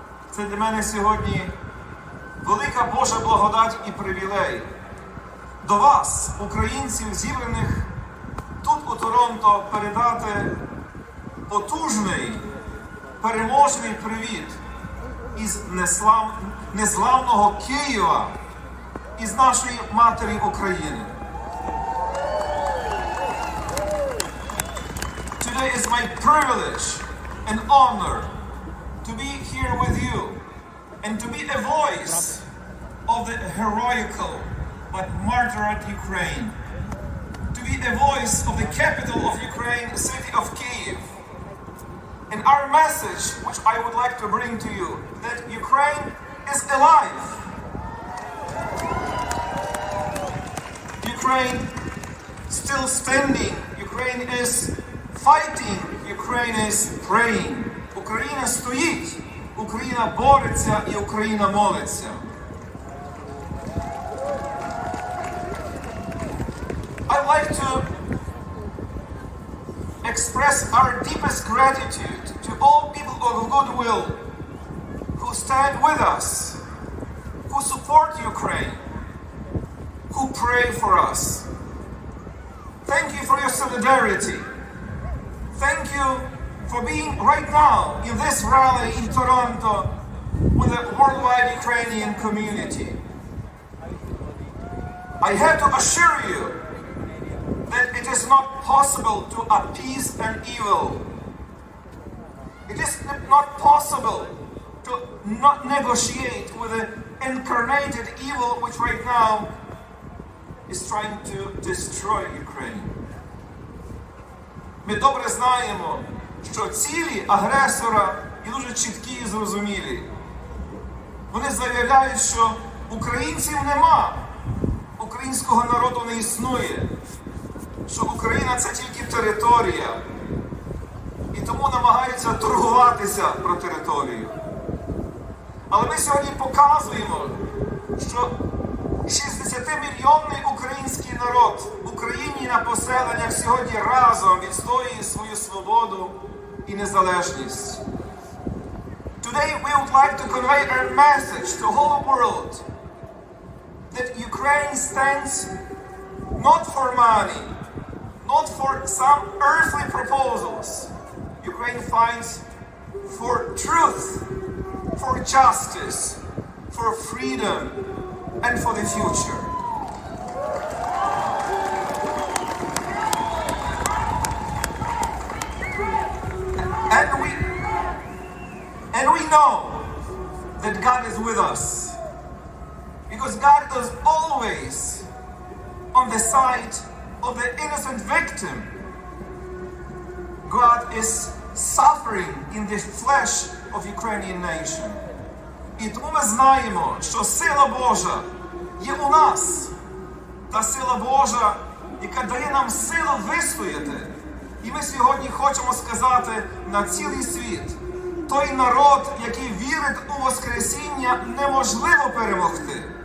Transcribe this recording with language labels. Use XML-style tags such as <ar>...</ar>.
<uk>Це для мене сьогодні велика Божа благодать і привілей до вас, українців, зібраних тут у Торонто, передати потужний, переможний привіт із незламного Києва, із нашої матері України.</uk> <en>Today is my privilege and honor to be here with you and to be a voice of the heroical but martyred Ukraine, to be a voice of the capital of Ukraine, the city of Kyiv. And our message, which I would like to bring to you, that Ukraine is alive. Ukraine still standing. Ukraine is fighting. Ukraine is praying.</en> <uk>Україна стоїть. Україна бореться і Україна молиться.</uk> <en>I'd like to express our deepest gratitude to all people of goodwill who stand with us, who support Ukraine, who pray for us. Thank you for your solidarity. Thank you for being right now in this rally in Toronto with the worldwide Ukrainian community. I have to assure you that it is not possible to appease an evil. It is not possible to not negotiate with an incarnated evil which right now is trying to destroy Ukraine.</en> <uk>Ми добре знаємо, що цілі агресора і дуже чіткі і зрозумілі. Вони заявляють, що українців нема, українського народу не існує, що Україна – це тільки територія. І тому намагаються торгуватися про територію. Але ми сьогодні показуємо, що 60-мільйонний український народ в Україні на поселеннях сьогодні разом відстоює свою свободу і незалежність.</uk> <en>Today we would like to convey a message to the whole world that Ukraine stands not for money, not for some earthly proposals. Ukraine fights for truth, for justice, for freedom, and for the future. And we know that God is with us, because God is always on the side of the innocent victim. God is suffering in the flesh of Ukrainian nation.</en> <uk>І тому ми знаємо, що сила Божа є у нас. Та сила Божа, яка дає нам силу вистояти. І ми сьогодні хочемо сказати на цілий світ, той народ, який вірить у Воскресіння, неможливо перемогти.</uk>